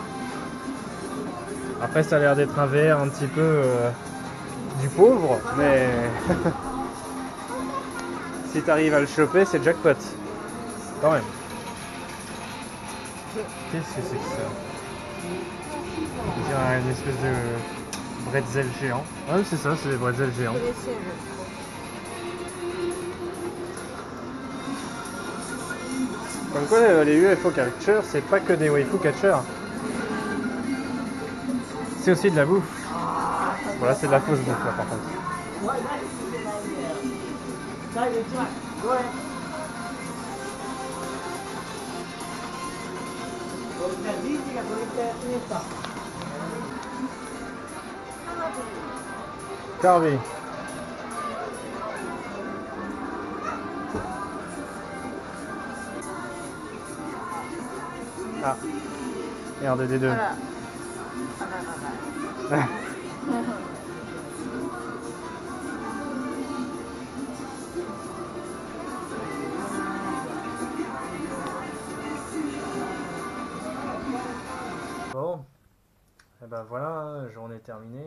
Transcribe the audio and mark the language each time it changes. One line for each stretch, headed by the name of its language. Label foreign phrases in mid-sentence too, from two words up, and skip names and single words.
French: Après ça a l'air d'être un VR un petit peu du pauvre, mais si t'arrives à le choper, c'est jackpot. Quand même. Qu'est-ce que c'est que ça? On dirait une espèce de bretzel géant. Ah oui, c'est ça, c'est des bretzels géants.
Japanese: プレシェル。
French: Comme quoi, les
English: UFO catchers,
French: c'est pas que des
English: waifu catchers.
French: C'est aussi de la bouffe. Voilà, c'est de la fausse bouffe là par contre. Carvé. Ah, et un DD2.
Japanese: あら。あららら。
French: Bon, et ben voilà, journée terminée.